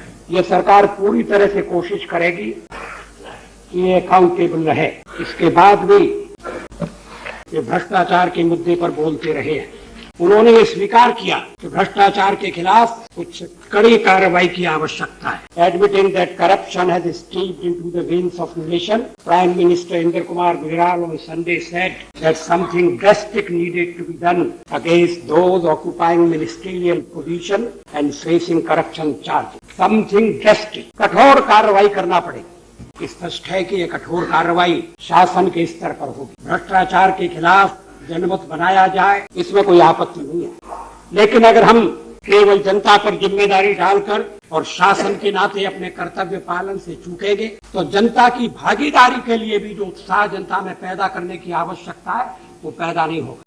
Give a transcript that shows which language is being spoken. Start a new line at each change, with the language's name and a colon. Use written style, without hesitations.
Hindi: ये सरकार पूरी तरह से कोशिश करेगी कि ये अकाउंटेबल रहे। इसके बाद भी ये भ्रष्टाचार के मुद्दे पर बोलते रहे हैं। उन्होंने ये स्वीकार किया कि भ्रष्टाचार के खिलाफ कुछ कड़ी कार्रवाई की आवश्यकता है।
English: Admitting that corruption has steeped into the veins of nation, prime minister Inder Kumar Gujral on Sunday said that something drastic needed to be done against those occupying ministerial position and facing corruption charges. Something drastic,
Hindi: कठोर कार्रवाई करना पड़ेगी। स्पष्ट है कि ये कठोर कार्रवाई शासन के स्तर पर होगी। भ्रष्टाचार के खिलाफ जनमत बनाया जाए, इसमें कोई आपत्ति नहीं है। लेकिन अगर हम केवल जनता पर जिम्मेदारी डालकर और शासन के नाते अपने कर्तव्य पालन से चूकेंगे, तो जनता की भागीदारी के लिए भी जो उत्साह जनता में पैदा करने की आवश्यकता है, वो पैदा नहीं होगा।